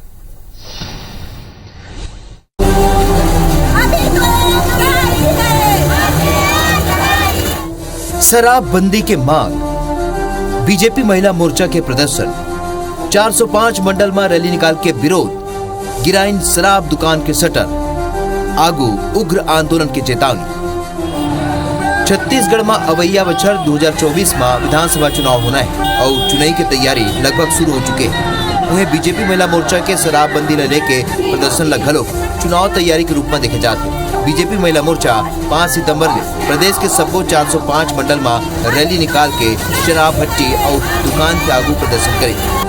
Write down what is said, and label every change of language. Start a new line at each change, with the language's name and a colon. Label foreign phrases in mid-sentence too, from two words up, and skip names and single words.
Chhattisgarhi: शराबबंदी के मांग, बीजेपी महिला मोर्चा के प्रदर्शन, 405 मंडल में रैली निकाल के विरोध, गिराइन शराब दुकान के शटर, आगू उग्र आंदोलन की चेतावनी। छत्तीसगढ़ में अवैया बछर 2024 में विधानसभा चुनाव होना है और चुनाव की तैयारी लगभग शुरू हो चुके हैं। उन्हें बीजेपी महिला मोर्चा के शराबबंदी लेके प्रदर्शन लगभग चुनाव तैयारी के रूप में देखे जाते हैं। बीजेपी महिला मोर्चा 5 सितंबर में प्रदेश के सबो 405 मंडल में रैली निकाल के शराब भट्टी और दुकान के आगू प्रदर्शन करे।